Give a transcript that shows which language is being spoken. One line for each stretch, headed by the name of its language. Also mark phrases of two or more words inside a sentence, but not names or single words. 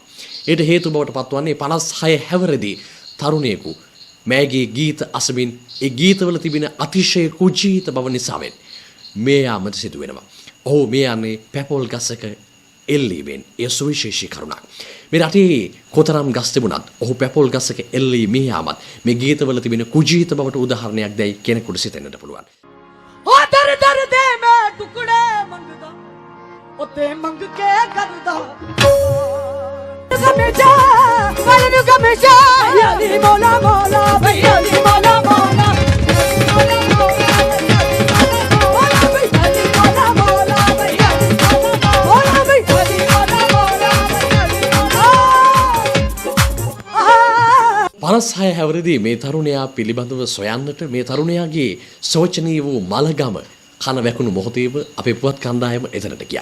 Sinhala: ඒට හේතු බවට පත්වන්නේ 56 හැවරදී තරුණයෙකු මෑගේ ගීත අසමින් ඒ ගීතවල තිබෙන අතිශය කුජීත බව නිසාවෙන් මේ යාමට සිදු වෙනවා. ඔහු මේ යන්නේ පැපොල් ගසක එල්ලීමෙන්. ඒ සුවිශේෂී කරුණක්. මේ රටේ කොතරම් ගස් තිබුණත් ඔහු පැපොල් ගසක එල්ලී මේ යාමත් මේ ගීතවල තිබෙන කුජීත බවට උදාහරණයක් දැයි කෙනෙකුට සිතෙන්නට පුළුවන්.
Punjabi: ਓ ਦਰ ਦਰ ਦੇ ਮੈਂ ਟੁਕੜੇ ਮੰਗਦਾ ਓ ਤੇ ਮੰਗ ਕੇ ਕਰਦਾ ਗਮੇਜਾ ਵਾਲੇ ਗਮੇਜਾ ਯਾਲੀ ਮੋਲਾ ਮੋਲਾ ਭੈਯਾ ਲੀ ਮੋਲਾ ਮੋਲਾ भैया ली मोला मोला
Sinhala: පනස්හය හැවරදී මේ තරුණයා පිළිබඳව සොයන්නට මේ තරුණයාගේ සෝචනීය වූ මලගම කන වැකුණු මොහොතේම අපේ පුවත් කණ්ඩායම එතනට ගියා.